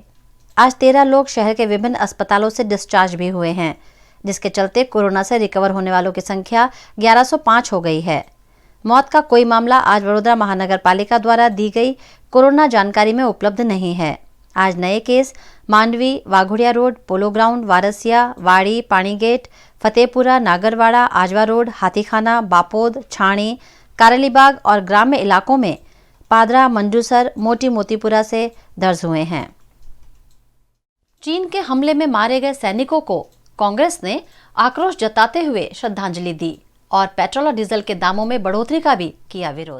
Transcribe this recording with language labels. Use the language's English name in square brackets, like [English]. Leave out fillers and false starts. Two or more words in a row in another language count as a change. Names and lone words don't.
[Hindi] आज 13 लोग शहर के विभिन्न अस्पतालों से डिस्चार्ज भी हुए हैं, जिसके चलते कोरोना से रिकवर होने वालों की संख्या 1105 हो गई है। मौत का कोई मामला आज वडोदरा महानगर पालिका द्वारा दी गई कोरोना जानकारी में उपलब्ध नहीं है। आज नए केस मांडवी, वाघोड़िया रोड, पोलो ग्राउंड, वारसिया, वाड़ी, पानीगेट, फतेहपुरा, नागरवाड़ा, आजवा रोड, हाथीखाना, बापोद, छाणी, कारेलीबाग और ग्राम्य इलाकों में पादरा, मंजूसर, मोटी मोतीपुरा से दर्ज हुए हैं। चीन के हमले में मारे गए सैनिकों को कांग्रेस ने आक्रोश जताते हुए श्रद्धांजलि दी और पेट्रोल और डीजल के दामों में बढ़ोतरी का भी किया विरोध।